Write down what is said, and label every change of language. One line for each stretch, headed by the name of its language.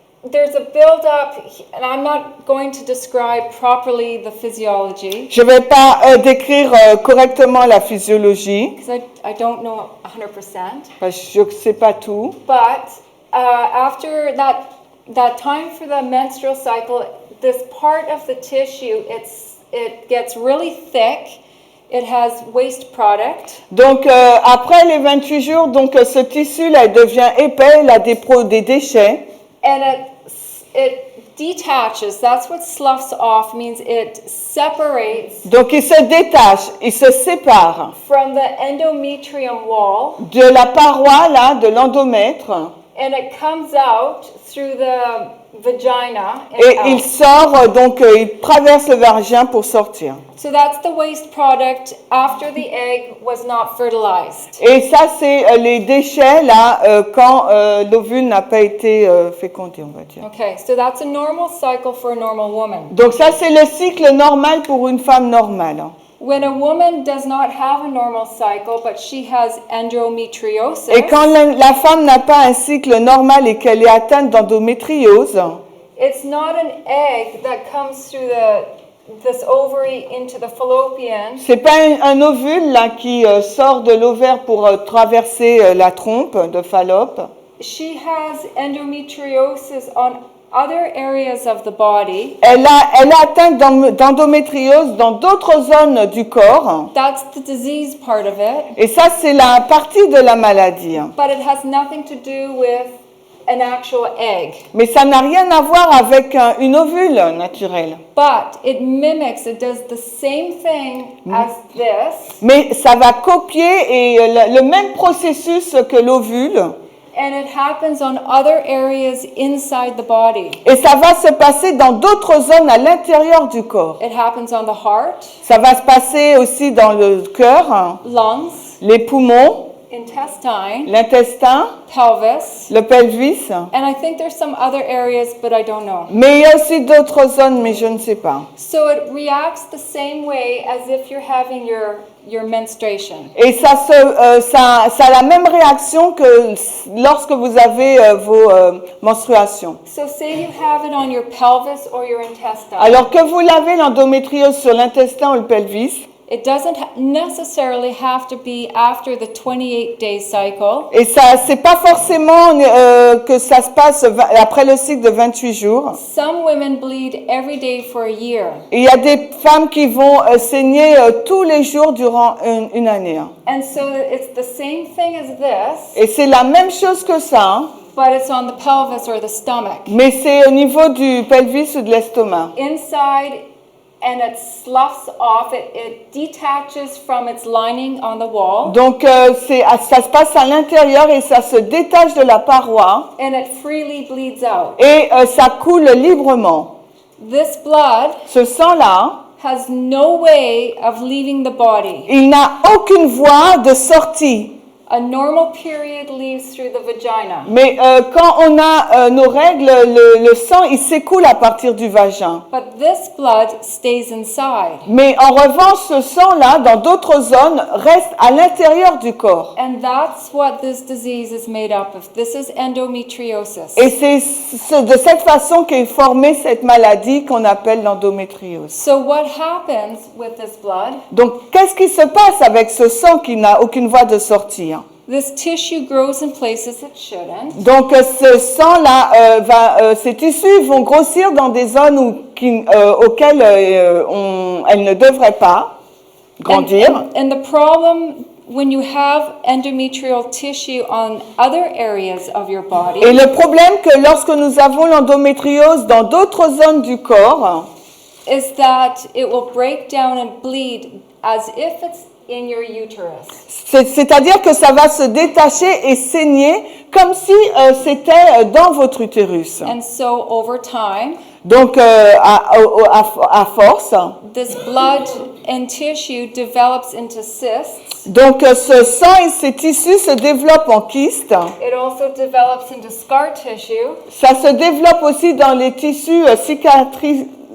English: there's a build-up, and I'm not going to describe properly the physiology
French: je ne vais pas décrire correctement la physiologie,
English: because I don't know 100%.
French: parce que je ne sais pas tout.
English: But after that time for the menstrual cycle, this part of the tissue, it gets really thick. It has waste product.
French: Donc, après les 28 jours, donc ce tissu là il devient épais, il a des déchets.
English: And it detaches. That's what sloughs off means. It separates
French: Donc, il se détache, il se sépare
English: from the endometrium wall,
French: de la paroi là, de l'endomètre,
English: and it comes out through the vagina. And
French: et
English: out.
French: il sort, donc il traverse le vagin pour sortir.
English: So that's the waste product after the egg was not fertilized.
French: Et ça, c'est les déchets là, quand l'ovule n'a pas été fécondé, on va dire.
English: Okay, so that's a normal cycle for a normal woman.
French: Donc ça, c'est le cycle normal pour une femme normale.
English: When a woman does not have a normal cycle, but she has endometriosis,
French: Et quand la femme n'a pas un cycle normal et qu'elle est atteinte d'endométriose,
English: it's not an egg that comes through this ovary into the fallopian.
French: c'est pas un ovule là qui sort de l'ovaire pour traverser la trompe de Fallope.
English: She has endometriosis on other areas of the body.
French: Elle est atteinte d'endométriose dans d'autres zones du corps.
English: That's the disease part of it,
French: Et ça, c'est la partie de la maladie.
English: but it has nothing to do with an actual egg.
French: Mais ça n'a rien à voir avec une ovule naturelle.
English: But it mimics, it does the same thing as this,
French: Mais ça va copier et le même processus que l'ovule.
English: and it happens on other areas inside the body.
French: Et ça va se passer dans d'autres zones à l'intérieur du corps.
English: It happens on the heart,
French: Ça va se passer aussi dans le cœur,
English: lungs,
French: les poumons,
English: intestine,
French: l'intestin,
English: pelvis,
French: le pelvis.
English: and I think there's some other areas, but I don't know.
French: Mais il y a aussi d'autres zones, mais je ne sais pas.
English: So it reacts the same way as if you're having your menstruation.
French: Et ça a la même réaction que lorsque vous avez vos menstruations.
English: So say you have it on your pelvis or your intestine.
French: Alors que vous l'avez l'endométriose sur l'intestin ou le pelvis,
English: It doesn't necessarily have to be after the 28-day cycle.
French: et ça, c'est pas forcément que ça se passe après le cycle de 28 jours.
English: Some women bleed every day for a year.
French: Et il y a des femmes qui vont saigner tous les jours durant une année.
English: And so it's the same thing as this,
French: Et c'est la même chose que ça, hein,
English: but it's on the pelvis or the stomach.
French: mais c'est au niveau du pelvis ou de l'estomac.
English: Inside, and it sloughs off, it detaches from its lining on the wall,
French: Donc ça se passe à l'intérieur et ça se détache de la paroi
English: and it freely bleeds out.
French: et ça coule librement.
English: This blood
French: Ce sang-là,
English: has no way of leaving the body.
French: il n'a aucune voie de sortie.
English: A normal period leaves through the vagina.
French: Mais quand on a nos règles, le sang, il s'écoule à partir du vagin.
English: But this blood stays inside.
French: Mais en revanche, ce sang-là, dans d'autres zones, reste à l'intérieur du corps.
English: And that's what this disease is made up of. This is endometriosis.
French: Et c'est de cette façon qu'est formée cette maladie qu'on appelle l'endométriose.
English: So what happens with this blood?
French: Donc, qu'est-ce qui se passe avec ce sang qui n'a aucune voie de sortir?
English: This tissue grows in places it shouldn't.
French: Donc, ce sang-là, ces tissus vont grossir dans des zones auxquelles elles ne devraient pas grandir.
English: And the problem when you have endometrial tissue on other areas of your body
French: Et le problème que lorsque nous avons l'endométriose dans d'autres zones du corps,
English: is that it will break down and bleed as if it's in your uterus.
French: c'est-à-dire que ça va se détacher et saigner comme si c'était dans votre utérus.
English: And so over time,
French: Donc, à force,
English: this blood and tissue develops into cysts.
French: donc ce sang et ces tissus se développent en kystes.
English: It also develops into scar tissue.
French: Ça se développe aussi dans les tissus cicatriciels.